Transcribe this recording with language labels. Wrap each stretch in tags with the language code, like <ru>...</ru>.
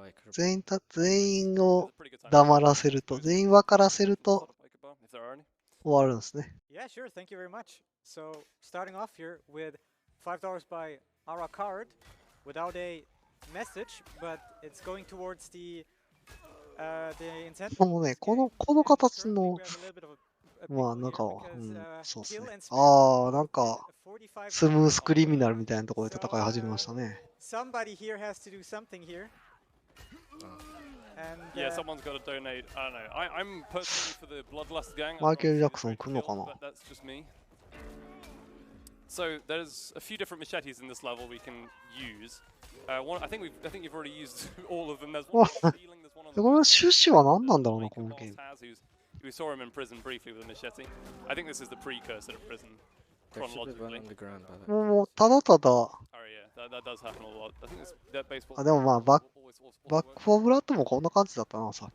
<ja>全員を黙らせると、全員分からせると終わるんですね。</ja> <en>Yeah, sure. Thank you very much. So, starting off here with $5 by our card without a message, but it's going towards the incentive.</en> <ja>このね、この形の、まあなんか、そうですね。ああ、なんか、スムースクリミナルみたいなところで戦い始めましたね。</ja> <en>Somebody here has to do something here. And, yeah, someone's got to donate. I don't know. I'm personally for the Bloodlust gang.</en> <ja>マイケル・ジャクソン来るのかな</ja> <en>That's just me. So there's a few different machetes in this level we can use. I think you've already used all of them. There's one on the ceiling. There's one on the.</en> <ja>この趣旨は何なんだろうな、このゲーム。</ja> <en>We saw him in prison briefly with a machete. I think this is the precursor to prison. Chronologically.</en> <ja>もう、ただただ、</ja> <en>Oh yeah, that does happen a lot. I think that baseball.</en> <ja>でもまあ、バック・フォー・ブラッドもこんな感じだったな、さ。</ja>